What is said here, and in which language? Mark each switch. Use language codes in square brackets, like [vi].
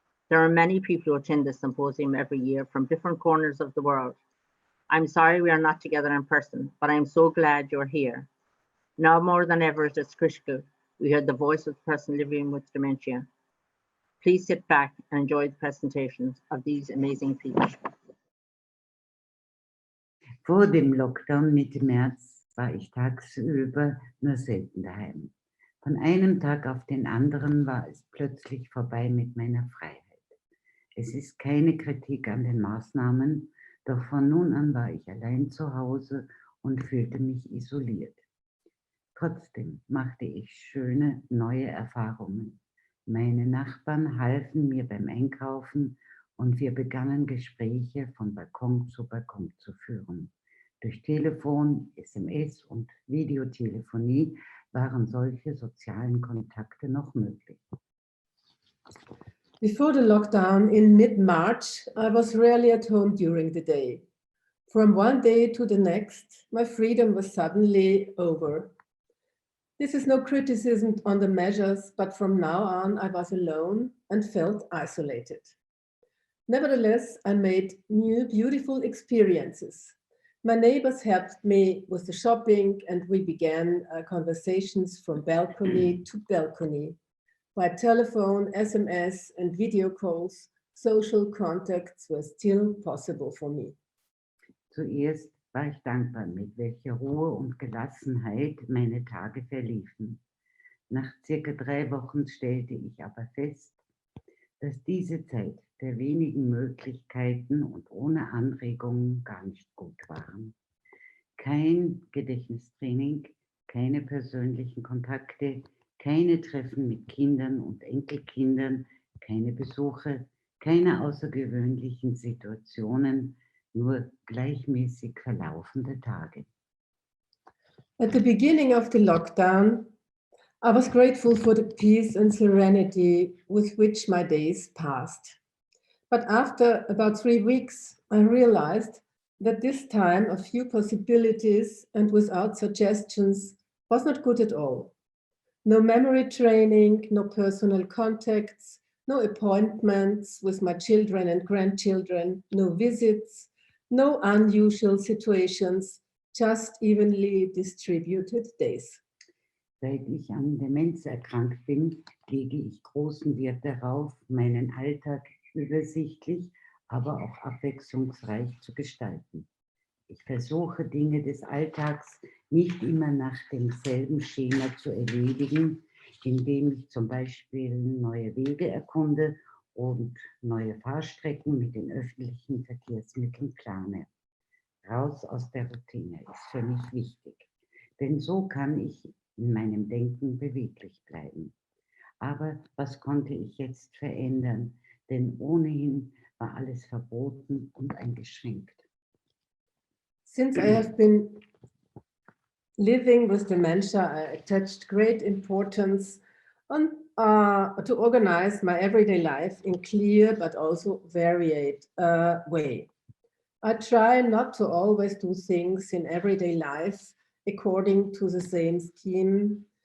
[en] There are many people who attend this symposium every year from different corners of the world. I'm sorry we are not together in person, but I'm so glad you're here. Now more than ever, it is critical we hear the voice of the person living with dementia. Please sit back and enjoy the presentations of these amazing people. [de] Vor dem Lockdown Mitte März war ich tagsüber nur selten daheim. Von einem Tag auf den anderen war es plötzlich vorbei mit meiner Freiheit. Es ist keine Kritik an den Maßnahmen, doch von nun an war ich allein zu Hause und fühlte mich isoliert. Trotzdem machte ich schöne neue Erfahrungen. Meine Nachbarn halfen mir beim Einkaufen und wir begannen Gespräche von Balkon zu Balkon zu führen. Durch Telefon, SMS und Videotelefonie waren solche sozialen Kontakte noch möglich. [en] Before the lockdown in mid-March, I was rarely at home during the day. From one day to the next, my freedom was suddenly over. This is no criticism on the measures, but from now on, I was alone and felt isolated. Nevertheless, I made new, beautiful experiences. My neighbors helped me with the shopping, and we began conversations from balcony to balcony. By telephone, SMS, and video calls, social contacts were still possible for me. [de] Zuerst war ich dankbar, mit welcher Ruhe und Gelassenheit meine Tage verliefen. Nach circa 3 Wochen stellte ich aber fest, dass diese Zeit der wenigen Möglichkeiten und ohne Anregungen gar nicht gut waren. Kein Gedächtnistraining, keine persönlichen Kontakte, keine Treffen mit Kindern und Enkelkindern, keine Besuche, keine außergewöhnlichen Situationen, nur gleichmäßig verlaufende Tage. [en] At the beginning of the lockdown, I was grateful for the peace and serenity with which my days passed. But after about 3 weeks, I realized that this time of few possibilities and without suggestions was not good at all. No memory training, no personal contacts, no appointments with my children and grandchildren, no visits, no unusual situations, just evenly distributed days. [de] Seit ich an Demenz erkrankt bin, lege ich großen Wert darauf, meinen Alltag übersichtlich, aber auch abwechslungsreich zu gestalten. Ich versuche, Dinge des Alltags nicht immer nach demselben Schema zu erledigen, indem ich zum Beispiel neue Wege erkunde und neue Fahrstrecken mit den öffentlichen Verkehrsmitteln plane. Raus aus der Routine ist für mich wichtig, denn so kann ich in meinem Denken beweglich bleiben. Aber was konnte ich jetzt verändern? Denn ohnehin war alles verboten und eingeschränkt. [en] Since I have been living with dementia, I attached great importance on, to organize my everyday life in clear but also varied way. I try not to always do things in everyday life according to the same scheme.